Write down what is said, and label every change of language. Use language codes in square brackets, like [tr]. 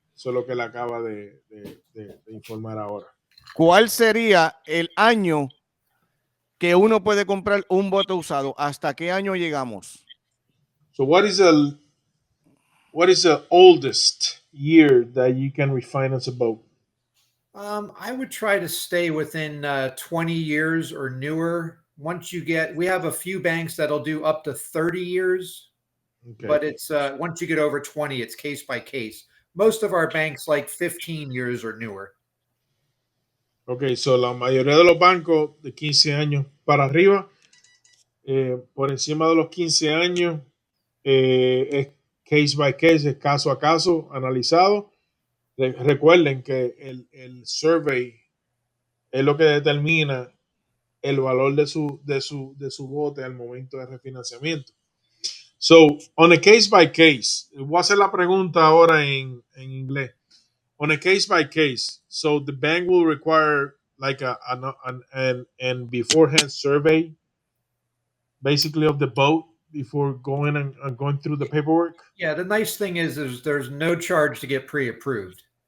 [es] Eso es lo que le acaba de informar ahora. ¿Cuál sería el año que uno puede comprar un bote usado? ¿Hasta qué año llegamos? [en] So what is the oldest year that you can refinance a boat? I would try to stay within 20 years or newer. Once you we have a few banks that'll do up to 30 years, okay. But it's once you get over 20, it's case by case. Most of our banks like 15 years or newer. [es] Ok, so la mayoría de los bancos de 15 años para arriba por encima de los 15 años, es case by case, es caso a caso, analizado. Recuerden que el survey es lo que determina el valor de su bote al momento de refinanciamiento. [en] So, on a case by case, [es] voy a hacer la pregunta ahora en inglés. [en] On a case by case, so the bank will require like an beforehand survey, basically of the boat before going and going through the paperwork. Yeah, the nice thing is there's no charge to get pre-approved.